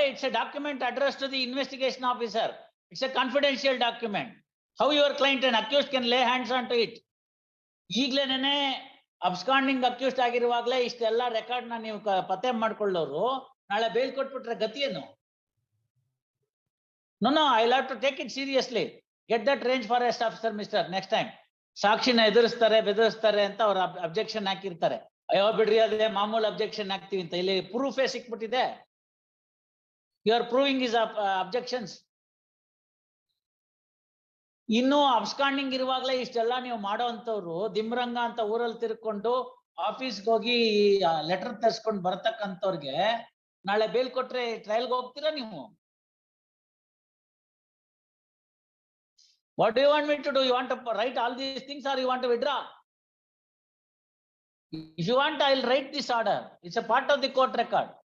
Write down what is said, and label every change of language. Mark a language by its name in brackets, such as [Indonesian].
[English] It's a document address to the investigation officer. It's a confidential document. How your client and accused can lay hands on to it? [Kannada] ಈಗ್ಲೇನೆ absconding accused ಆಗಿರುವಾಗ್ಲೇ ಇಷ್ಟೆಲ್ಲ record ನ ನೀವು ಪತ್ತೆ ಮಾಡ್ಕೊಳ್ಳೋರು ನಾಳೆ bale ಕೊಟ್ಬಿಟ್ರೆ ಗತಿ ಏನು? [English] No, I'll have to take it seriously. Get that range forest officer, mister, next time. [Kannada] ಸಾಕ್ಷಿನ ಎದುರಿಸ್ತಾರೆ ಬೆದರಿಸ್ತಾರೆ ಅಂತ ಅವ್ರ ಅಬ್ಜೆಕ್ಷನ್ ಹಾಕಿರ್ತಾರೆ. ಅಯ್ಯೋ ಬಿಡ್ರಿ, ಅದೇ ಮಾಮೂಲು ಅಬ್ಜೆಕ್ಷನ್ ಹಾಕ್ತಿವಿ ಅಂತ. ಇಲ್ಲಿ ಪ್ರೂಫೇ ಸಿಕ್ಬಿಟ್ಟಿದೆ. [English] You are proving is objections. [Kannada] ಇನ್ನು ಅಬ್ಸ್ಕಾಂಡಿಂಗ್ ಇರುವಾಗ್ಲೇ ಇಷ್ಟೆಲ್ಲ ನೀವು ಮಾಡೋ ಅಂತವ್ರು ದಿಮ್ರಂಗ ಅಂತ ಊರಲ್ಲಿ ತಿರ್ಕೊಂಡು ಆಫೀಸ್ಗೆ ಹೋಗಿ ಲೆಟರ್ ತರ್ಸ್ಕೊಂಡು ಬರ್ತಕ್ಕಂಥವ್ರಿಗೆ ನಾಳೆ ಬೇಲ್ ಕೊಟ್ರೆ ಟ್ರಯಲ್ಗೆ ಹೋಗ್ತೀರಾ ನೀವು? [English] What do you want me to do? You want to write all these things or you want to withdraw? If you want, I'll write this order. It's a part of the court record.